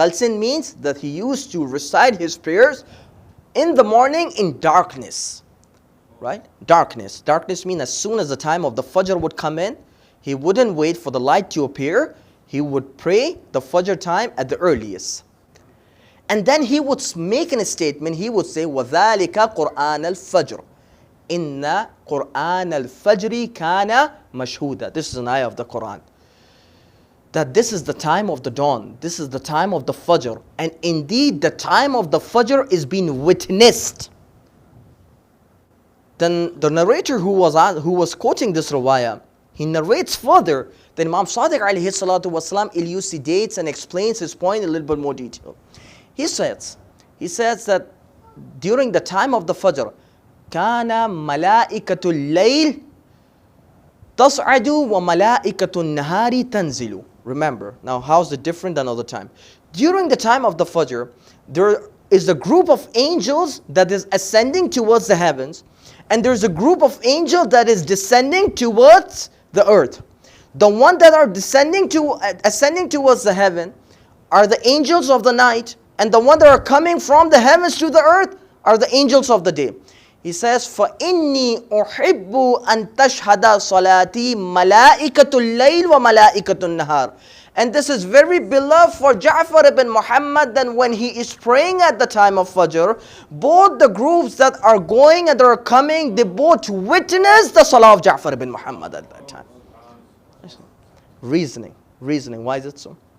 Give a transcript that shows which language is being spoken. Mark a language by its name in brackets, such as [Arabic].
[English] Ghalsin means that he used to recite his prayers in the morning in darkness. Right? Darkness. Darkness means as soon as the time of the Fajr would come in, he wouldn't wait for the light to appear. He would pray the Fajr time at the earliest. And then he would make a statement. He would say, [Arabic] وَذَلِكَ قُرْآنَ الْفَجْرِ إِنَّ قُرْآنَ الْفَجْرِ كَانَ مَشْهُودًا. [English] This is an ayah of the Quran. That this is the time of the dawn. This is the time of the Fajr. And indeed, the time of the Fajr is being witnessed. Then the narrator who was quoting this riwayah, he narrates further that Imam Sadiq alayhi salatu wasalam elucidates and explains his point in a little bit more detail. He says that during the time of the Fajr, [Arabic] kana malaikatul layl tas'adu wa malaikatul nahari tanzilu. [English] Remember, now how's it different than other time? During the time of the Fajr, there is a group of angels that is ascending towards the heavens, and there's a group of angels that is descending towards the earth. The one that are ascending towards the heaven are the angels of the night, and the one that are coming from the heavens to the earth are the angels of the day. He says, [Arabic] فَإِنِّي أُحِبُّ أَن تَشْهَدَ صَلَاتِي مَلَائِكَةُ اللَّيْلِ وَمَلَائِكَةُ النَّهَارِ. [English] And this is very beloved for Ja'far ibn Muhammad, that when he is praying at the time of Fajr, both the groups that are going and that are coming, they both witness the Salah of Ja'far ibn Muhammad at that time. Reasoning. Why is it so?